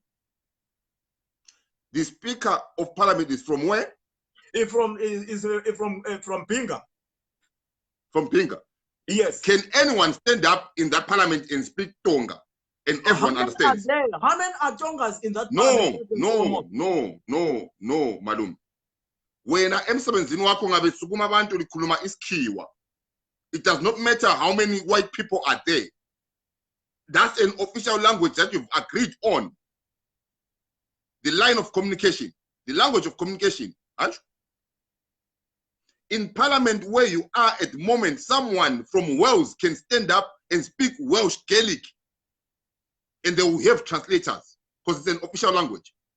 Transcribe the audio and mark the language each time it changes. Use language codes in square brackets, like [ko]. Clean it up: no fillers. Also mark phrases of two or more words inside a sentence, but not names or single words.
[en] The Speaker of Parliament is from where? From Pinga. From Pinga. Yes. Can anyone stand up in that parliament and speak Tonga and everyone understands? How many are Tongas in that parliament? No, [nd] Malum. Wena emsebenzini wakho ngabe sukuma abantu likhuluma isikhiwa. [en] It does not matter how many white people are there. That's an official language that you've agreed on. The line of communication, the language of communication. In parliament where you are at the moment, someone from Wales can stand up and speak Welsh Gaelic, and they will have translators because it's an official language.